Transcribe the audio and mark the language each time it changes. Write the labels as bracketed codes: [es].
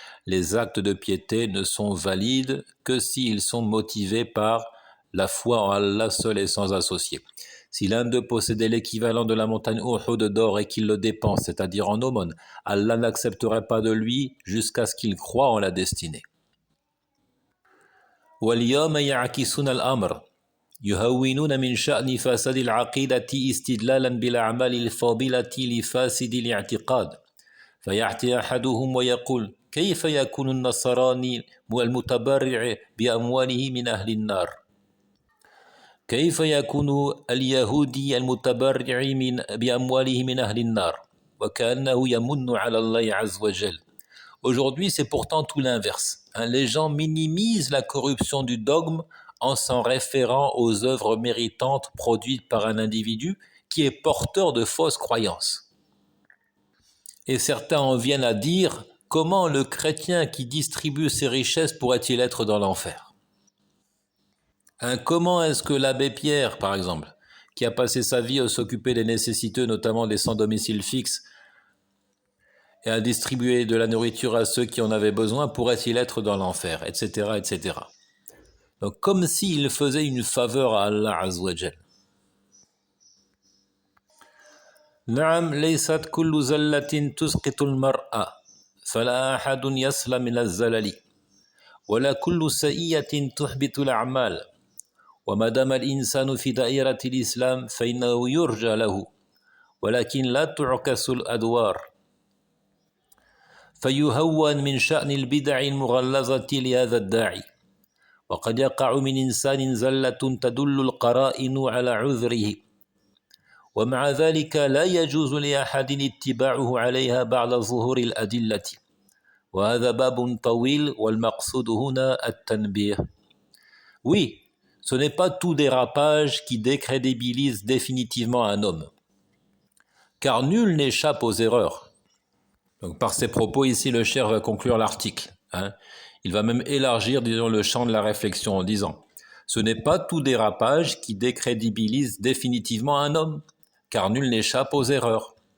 [fr] Les actes de piété ne sont valides que s'ils sont motivés par la foi en Allah seul et sans associé. Si l'un d'eux possédait l'équivalent de la montagne Uhud d'or et qu'il le dépense, c'est-à-dire en aumône, Allah n'accepterait pas de lui jusqu'à ce qu'il croie en la destinée. [ar] وَالْيَوْمَ يَعْكِسُونَ الْأَمْرَ يهونون من شأن فساد العقيدة استدلالا بالأعمال الفاضلة لفاسد الاعتقاد فيأتي أحدهم ويقول كيف يكون النصراني المتبرع بأمواله من أهل النار كيف يكون اليهودي المتبرع بأمواله من أهل النار وكأنه يمن على الله عز وجل. [fr] Aujourd'hui, c'est pourtant tout l'inverse. Les gens minimisent la corruption du dogme en s'en référant aux œuvres méritantes produites par un individu qui est porteur de fausses croyances. Et certains en viennent à dire « Comment le chrétien qui distribue ses richesses pourrait-il être dans l'enfer ?» Comment est-ce que l'abbé Pierre, par exemple, qui a passé sa vie à s'occuper des nécessiteux, notamment des sans domicile fixe, et à distribuer de la nourriture à ceux qui en avaient besoin, pourrait-il être dans l'enfer, etc., etc. Donc, comme s'il faisait une faveur à Allah [ar] Azza wa Jal. نعم ليست كل زلة تسقط المرأة فلا أحد يسلم من الزلل ولا كل سيئة تحبط الأعمال وما دام الإنسان في دائرة الإسلام فإنه يرجى له ولكن لا تعكس الأدوار فيهون من شأن البدع المغلظة لهذا الداعي وقد يقع من إنسان زلة تدل القرائن على عذره ومع ذلك لا يجوز لأحد اتباعه عليها بعد ظهور الأدلة وهذا باب طويل والمقصود هنا التنبيه. [fr] Oui, ce n'est pas tout dérapage qui décrédibilise définitivement un homme, car nul n'échappe aux erreurs. Donc, par ces propos, ici, le cheikh va conclure l'article. Il va même élargir, disons, le champ de la réflexion en disant « Ce n'est pas tout dérapage qui décrédibilise définitivement un homme, car nul n'échappe aux erreurs.